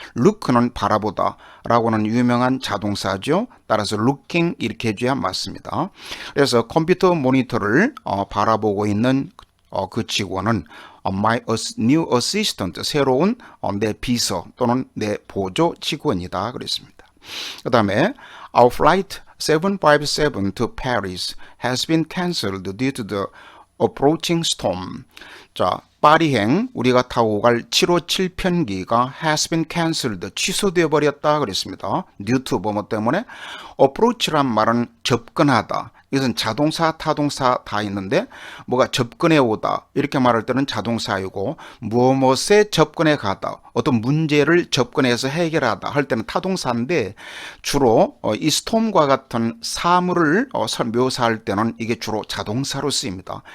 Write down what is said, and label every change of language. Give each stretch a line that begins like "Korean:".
Korean: look는 바라보다 라고는 유명한 자동사죠. 따라서 looking 이렇게 해줘야 맞습니다. 그래서 컴퓨터 모니터를 바라보고 있는 그 직원은
English: my new assistant,
Korean: 새로운 내 비서 또는 내 보조 직원이다 그랬습니다. 그 다음에
English: our flight 757 to Paris has been cancelled due to the approaching storm.
Korean: 자, 파리행 우리가 타고 갈 757편기가
English: has been cancelled,
Korean: 취소되어 버렸다 그랬습니다.
English: due to
Korean: 뭐 때문에? approach란 말은 접근하다. 이것은 자동사, 타동사 다 있는데 뭐가 접근해 오다 이렇게 말할 때는 자동사이고 무엇에 접근해 가다, 어떤 문제를 접근해서 해결하다 할 때는 타동사인데 주로 이 스톰과 같은 사물을 묘사할 때는 이게 주로 자동사로 쓰입니다.